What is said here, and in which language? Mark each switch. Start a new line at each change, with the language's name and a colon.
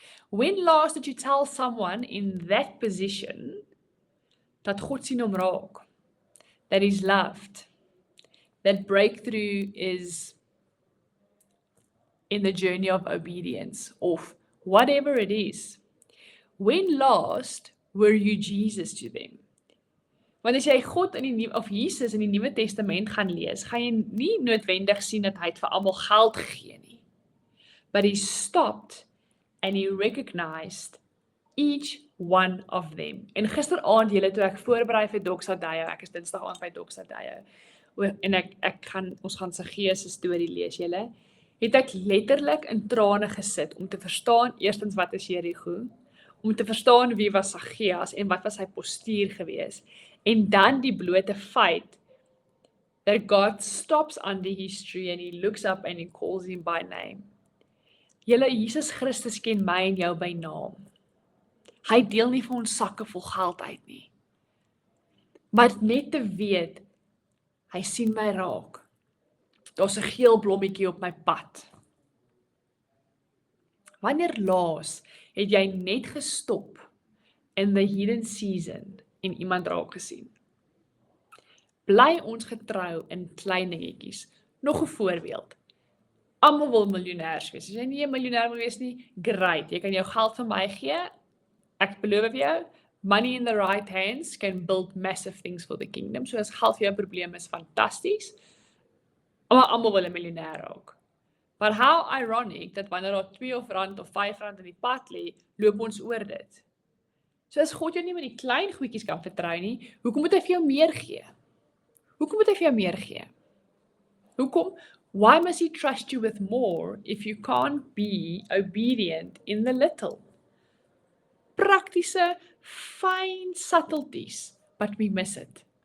English: When last did you tell someone in that position
Afrikaans: dat God sien hom raak,
English: that he's loved, that breakthrough is in the journey of obedience, of whatever it is? When last were you Jesus to them?
Afrikaans: Want as jy God of Jesus in die Nuwe Testament gaan lees, gaan jy nie noodwendig sien dat hy het vir almal geld gegee nie.
English: But he stopped and he recognized each one of them.
Afrikaans: En gisteraand julle toe ek voorberei vir Doxa Dayo, ek is Dinsdag aand by Doxa Dayo, en ons gaan sy gees se storie lees julle, het ek letterlik in trane gesit om te verstaan eerstens wat is Jerigo, om te verstaan wie was Saggeus en wat was sy postuur gewees. En dan die blote feit
English: that God stops under history and he looks up and he calls him by name.
Afrikaans: Julle, Jesus Christus ken my en jou by naam. Hy deel nie vir ons sakke vol geld uit nie. Maar net te weet, hy sien my raak. Daar's 'n geel blommetjie op my pad. Wanneer laas het jy net gestop
English: in the hidden season
Afrikaans: en iemand raak gesien? Bly ons getrou in klein dingetjies. Nog 'n voorbeeld. Almal wil miljonêers wees. As jy nie 'n miljonêr wil wees nie, great. Jy kan jou geld vir my gee. Ek beloof vir jou,
English: money in the right hands can build massive things for the kingdom.
Afrikaans: So as geld vir jou probleem is fantasties. Maar almal wil 'n miljonêr raak.
English: But how ironic
Afrikaans: dat wanneer daar R2 of R5 in die pad lê, loop ons oor dit. So as God jou nie met die klein goedjies kan vertrou nie, hoekom moet hy vir jou meer gee? Hoekom moet hy vir jou meer gee? Hoekom?
English: Why must he trust you with more if you can't be obedient in the little? Praktiese, fine subtleties, but we miss it.